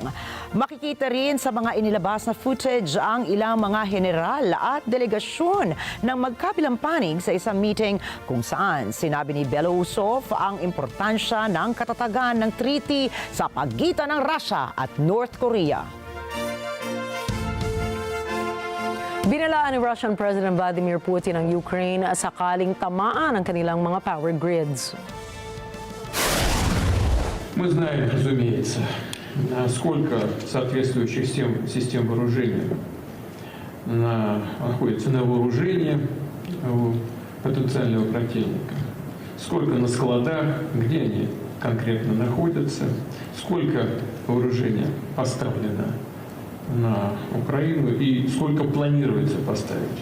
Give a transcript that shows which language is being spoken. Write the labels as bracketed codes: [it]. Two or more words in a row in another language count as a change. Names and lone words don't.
[tl] Makikita rin sa mga inilabas na footage ang ilang mga general at delegasyon ng magkabilang panig sa isang meeting kung saan sinabi ni Belousov ang importansya ng katatagan ng treaty sa pagitan ng Russia at North Korea. Binalaan ni [en] Russian President [tl] Vladimir Putin ang Ukraine sakaling tamaan ang kanilang mga [en] power grids. [ru] Мы знаем, разумеется, сколько соответствующих систем вооружения находится на вооружении у потенциального противника. Сколько на складах, где они конкретно находятся, сколько вооружения поставлено на Украину и сколько планируется поставить.